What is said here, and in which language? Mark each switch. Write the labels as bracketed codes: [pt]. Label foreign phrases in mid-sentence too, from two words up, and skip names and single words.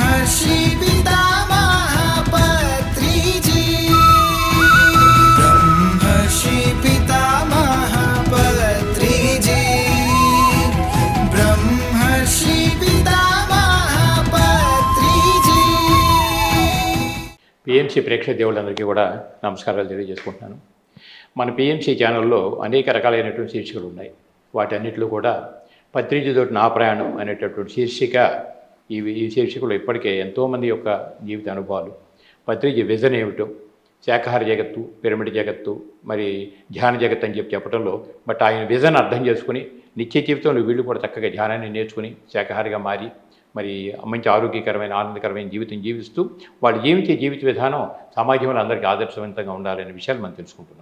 [te] ब्रह्मर्षि पितामह पत्रिजी ब्रह्मर्षि पितामह पत्रिजी ब्रह्मर्षि पितामह पत्रिजी। పిఎంసి ప్రేక్షక దేవుళ్ళందరికీ కూడా నమస్కారాలు తెలియజేసుకుంటున్నాను. మన పిఎంసి ఛానల్లో అనేక రకాలైనటువంటి శీర్షికలు ఉన్నాయి. వాటన్నిటిలో కూడా పత్రిజీతోటి నా ప్రయాణం అనేటటువంటి శీర్షిక ఈ శీర్షికలో ఇప్పటికే ఎంతోమంది యొక్క జీవిత అనుభవాలు, పత్రిజీ విజన్ ఏమిటో, శాకాహార జగత్తు, పిరమిడ్ జగత్తు, మరి ధ్యాన జగత్తు అని చెప్పడంలో బట్ ఆయన విజన్ అర్థం చేసుకుని నిత్య జీవితంలో వీళ్ళు కూడా చక్కగా ధ్యానాన్ని నేర్చుకుని శాకాహారిగా మారి మరి మంచి ఆరోగ్యకరమైన ఆనందకరమైన జీవితం జీవిస్తూ వాళ్ళు జీవించే జీవిత విధానం సమాజంలో అందరికీ ఆదర్శవంతంగా ఉండాలనే విషయాలు మనం తెలుసుకుంటున్నాం.